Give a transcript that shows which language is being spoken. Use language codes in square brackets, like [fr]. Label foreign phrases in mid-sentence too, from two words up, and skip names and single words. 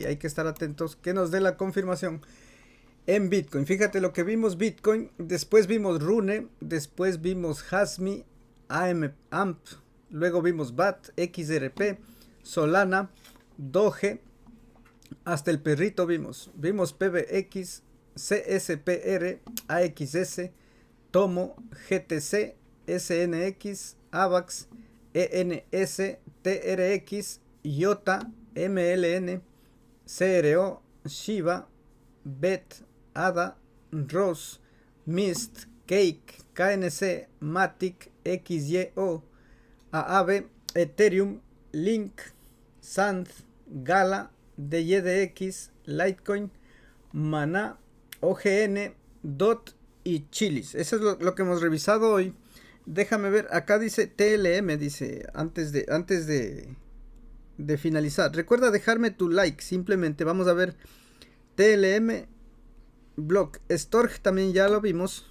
[es] Hay que estar atentos que nos dé la confirmación en Bitcoin. Fíjate lo que vimos Bitcoin. Después vimos Rune. Después vimos Hasmi. AMP. Luego vimos BAT. XRP. Solana. Doge, hasta el perrito vimos PBX, CSPR, AXS, Tomo, GTC, SNX, AVAX, ENS, TRX, IOTA, MLN, CRO, Shiba, BET, ADA, ROS, MIST, Cake, KNC, Matic, XYO, AAV, Ethereum, Link, Sand, Gala, DYDX, Litecoin, Mana, OGN, DOT y Chilis. Eso es lo que hemos revisado hoy. Déjame ver, acá dice TLM, dice, antes de finalizar. Recuerda dejarme tu like, simplemente vamos a ver TLM, Block, Stork también ya lo vimos.